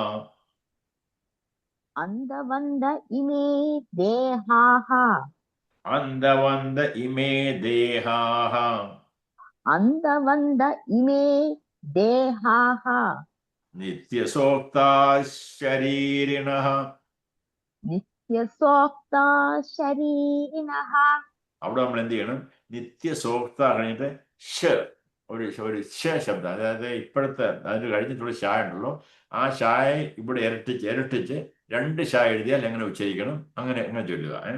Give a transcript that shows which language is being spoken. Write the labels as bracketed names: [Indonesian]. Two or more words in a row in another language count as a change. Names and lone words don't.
[Sanskrit] अन्धवन्द इमे देहाः अन्धवन्द इमे देहाः अन्धवन्द इमे देहाः नित्यसोक्ताः शरीरिणः നിത്യസോക്താ ശരീരിണഃ [Malayalam] അവിടെ നമ്മൾ എന്ത് ചെയ്യണം നിത്യസോക്ത കഴിഞ്ഞിട്ട് ഷ ഒരു ഷ ശബ്ദം അതായത് ഇപ്പോഴത്തെ അതിന് കഴിഞ്ഞിട്ടുള്ള ഷായ ഉണ്ടല്ലോ ആ ഷായ ഇവിടെ ഇരട്ടിച്ച് രണ്ട് ഷായ എഴുതിയാൽ എങ്ങനെ ഉച്ചരിക്കണം അങ്ങനെ ചൊല്ലുക